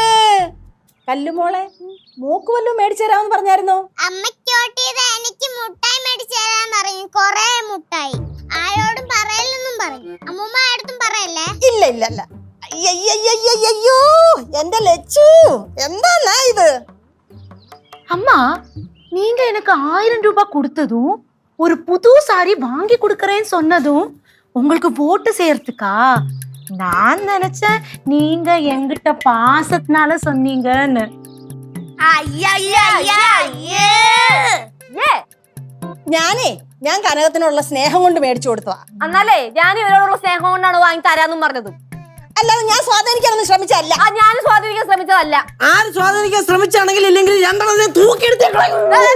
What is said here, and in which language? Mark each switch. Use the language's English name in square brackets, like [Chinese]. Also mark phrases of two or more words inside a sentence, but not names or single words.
[Malayalam] കല്ലുമോളെ, മൂക്ക് വല്ലതും മേടിച്ചു തരാമെന്ന് പറഞ്ഞായിരുന്നോ? എനിക്ക് മുട്ടായി മേടിച്ചു തരാൻ പറഞ്ഞു. കൊറേ മുട്ടായി. ആരോടും പറയലെന്നും പറഞ്ഞു. അമ്മൂമ്മ ആരോടും പറയല്ലേ? ഇല്ല ഇല്ല ഇല്ല. അയ്യോ, എന്റെ ലച്ചു, എന്താ ഇത്? [Tamil] அம்மா, நீங்க எனக்கு 1000 ரூபாய் கொடுத்ததும் ஒரு புது சாரி வாங்கி கொடுக்கறேன்னு சொன்னதும் உங்களுக்கு ஓட்டு செய்யறதுக்கா? நான் நினைச்சேன் நீங்க என்கிட்ட பாசத்தினால சொன்னீங்கன்னு. [Malayalam] ഞാൻ കനകത്തിനുള്ള സ്നേഹം കൊണ്ട് മേടിച്ചു കൊടുത്തതാ. എന്നാലേ ഞാൻ ഇവരോടുള്ള സ്നേഹം കൊണ്ടാണ് വാങ്ങി തരാന്നും പറഞ്ഞത്. അല്ലാതെ ഞാൻ സ്വാധീനിക്കാനൊന്നും ശ്രമിച്ചല്ല. ഞാൻ സ്വാധീനിക്കാൻ ശ്രമിച്ചതല്ല. ആര് സ്വാധീനിക്കാൻ ശ്രമിച്ചാണെങ്കിൽ ഇല്ലെങ്കിൽ രണ്ടെണ്ണം തൂക്കിയെടുത്ത്